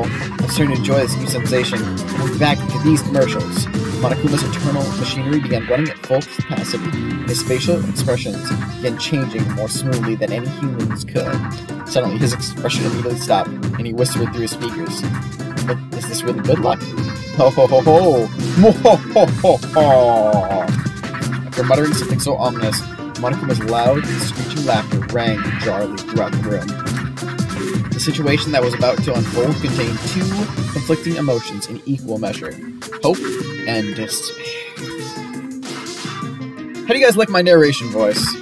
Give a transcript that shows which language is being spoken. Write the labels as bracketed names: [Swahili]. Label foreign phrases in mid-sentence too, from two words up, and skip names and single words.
[English] I'm starting to enjoy this new sensation. We'll be back into these commercials. Monokuma's internal machinery began running at full capacity, and his facial expressions began changing more smoothly than any humans could. Suddenly, his expression immediately stopped, and he whispered through his speakers, "But is this really good luck? Ho ho ho ho! Mo ho ho ho ho!" After muttering something so ominous, Monokuma's loud, screeching laughter rang jarringly throughout the room. The situation that was about to unfold contained two conflicting emotions in equal measure: hope and despair. How do you guys like my narration voice?